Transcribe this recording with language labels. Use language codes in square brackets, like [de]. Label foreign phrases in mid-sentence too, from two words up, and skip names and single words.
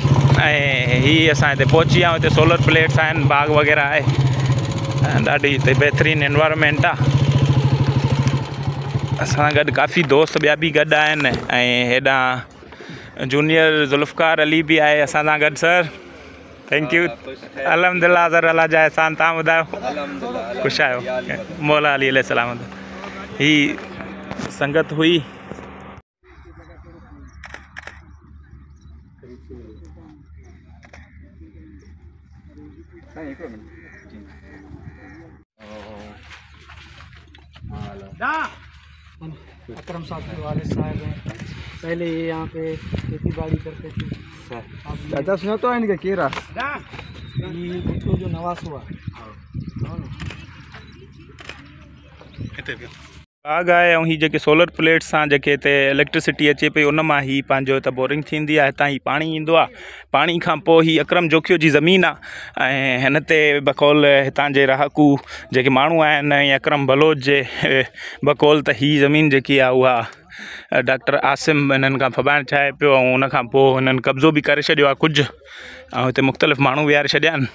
[sd] ऐं हीअ असां हिते पहुची विया आहियूं। हिते [en] solar plates [sd] आहिनि, बाग वग़ैरह आहे, ॾाढी हिते बहितरीनु एनवायरमेंट आहे। असां गॾु काफ़ी दोस्त ॿिया बि गॾु आहिनि, ऐं हेॾां जूनियर ज़ुल्फ़कार अली बि आहे असां सां गॾु। [en] sir thank you. alhamdulillah sir, [sd] अल्लाह जा एहसान। तव्हां ॿुधायो, ख़ुशि आहियो? मौला अली [ar] عليه السلام. [sd] ही संगत हुई। [ur] اکرم صاحب کے والد صاحب ہیں، پہلے یہ یہاں پہ کھیتی باڑی کرتے تھے. دادا سنا تو ہے ان کا کیرا یہ بٹو جو نواس ہوا [sd] बाग आहे, ऐं हीअ जेके [en] solar plates [sd] सां जेके हिते इलेक्ट्रिसिटी अचे पई उन मां ही पंहिंजो त बोरिंग थींदी आहे, हितां ही पाणी ईंदो आहे। पाणी खां पोइ ही अकरम जोखियो जी ज़मीन आहे, ऐं हिन ते बकौल हितां जे रहाकू जेके माण्हू आहिनि ऐं अकरम बलोच जे बकौल त ही ज़मीन जेकी आहे उहा डॉक्टर आसिम हिननि खां फबाइण चाहे पियो, ऐं उनखां पोइ हिननि कब्ज़ो बि करे छॾियो आहे कुझु, ऐं हिते मुख़्तलिफ़ माण्हू विहारे छॾिया आहिनि।